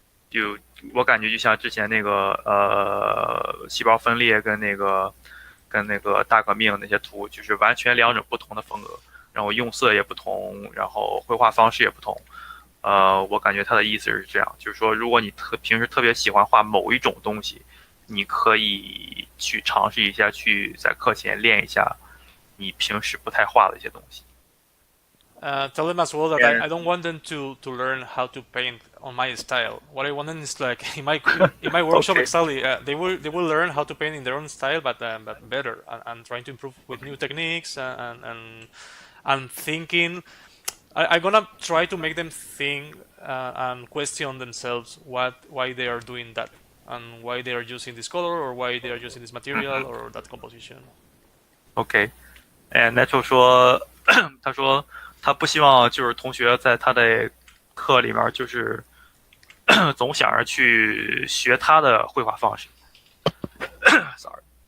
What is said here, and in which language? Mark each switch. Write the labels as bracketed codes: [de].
[zh] 就我感觉就像之前那个细胞分裂跟那个大革命那些图，就是完全两种不同的风格，然后用色也不同，然后绘画方式也不同。我感觉他的意思是这样，就是说，如果你平时特别喜欢画某一种东西，你可以去尝试一下，去在课前练一下你平时不太画的一些东西。 [en] Tell them as well that And I don't want them to learn how to paint on my style. What I want them is like in my workshop okay, exactly. They will learn how to paint in their own style, but better and trying to improve with okay, new techniques and thinking. I'm gonna try to make them think and question themselves why they are doing that and why they are using this color or why they are using this material or that composition. OK。 [zh] 哎，Nacho 说，他说他不希望就是同学在他的课里面就是总想着去学他的绘画方式， [en] sorry，